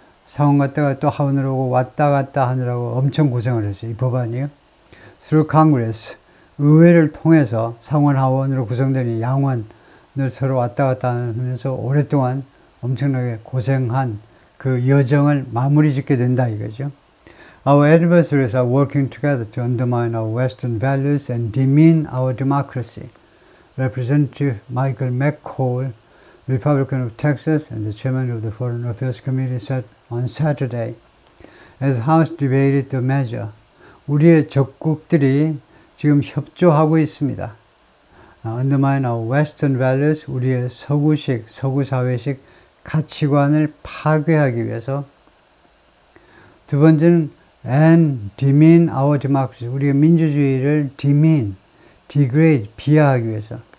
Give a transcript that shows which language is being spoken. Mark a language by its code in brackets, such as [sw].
[ko] 상원 갔다가 또 하원으로 오고 왔다 갔다 하느라고 엄청 고생을 했어요. 이 법안이요. [en] Through Congress, [ko] 의회를 통해서 상원 하원으로 구성된 이 양원을 서로 왔다 갔다 하면서 오랫동안 엄청나게 고생한 그 여정을 마무리 짓게 된다 이거죠. [en] Our adversaries are working together to undermine our Western values and demean our democracy. Representative Michael McCaul, Republican of Texas and the chairman of the Foreign Affairs Committee, said on Saturday, as House debated the measure, [ko] 우리의 적국들이 지금 협조하고 있습니다. [en] Undermine our Western values, [ko] 우리의 서구 사회식 가치관을 파괴하기 위해서. 두 번째는 [en] and demean our democracy, [ko] 우리의 민주주의를 degrade, 비하하기 위해서.